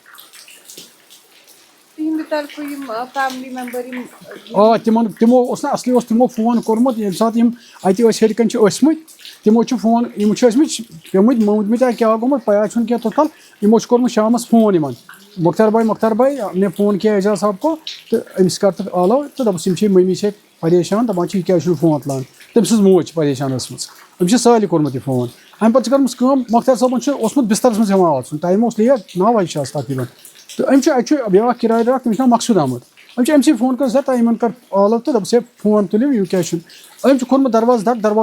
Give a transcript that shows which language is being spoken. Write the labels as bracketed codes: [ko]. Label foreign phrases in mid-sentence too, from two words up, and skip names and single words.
[ks] تِہنٛدِ طرفہٕ یِم فیملی ممبر یِم آ تِمو اوس نہ اَصلی اوس تِمو فون کوٚرمُت ییٚمہِ ساتہٕ یِم اَتہِ ٲسۍ ہیٚرِ کَنۍ چھِ ٲسۍمٕتۍ تِمو چھِ فون یِم چھِ ٲسۍمٕتۍ پیٚمٕتۍ موٗدمٕتۍ یا کیٛاہ گوٚمُت پَیاہ چھُنہٕ کینٛہہ توٚتال یِمو چھُ کوٚرمُت شامَس فون یِمن مۄختار بھاے [ur] نے نے فون کیا اعجاز صاحب کو [ks] تہٕ أمِس کر تہٕ آلو تہٕ دوٚپُس یِم چھِ مٔمی چھِ پریشان دَپان چھِ یہِ کیٛازِ چھُنہٕ فون تُلان تٔمۍ سٕنٛز موج چھِ پریشان ٲسمٕژ أمِس چھِ سالہِ کوٚرمُت یہِ فون اَمہِ پَتہٕ چھِ کٔرمٕژ کٲم مۄختار صٲبَن چھُ اوسمُت بِسترَس منٛز ہٮ۪وان اژُن ٹایم اوس لیٹ 9 بجے چھِ آز تقریٖباً تہٕ أمۍ چھُ اَتہِ چھُ بیٛاکھ کِراے دار تٔمِس چھُ ناو مقصوٗد احمد أمۍ چھِ أمسٕے فون کٔر تۄہہِ یِمن کر آلو تہٕ دوٚپُس ہے فون تُلِو یہِ کیٛاہ چھُنہٕ أمۍ چھُ کھوٗلمُت دروازٕ دَگ دروازٕ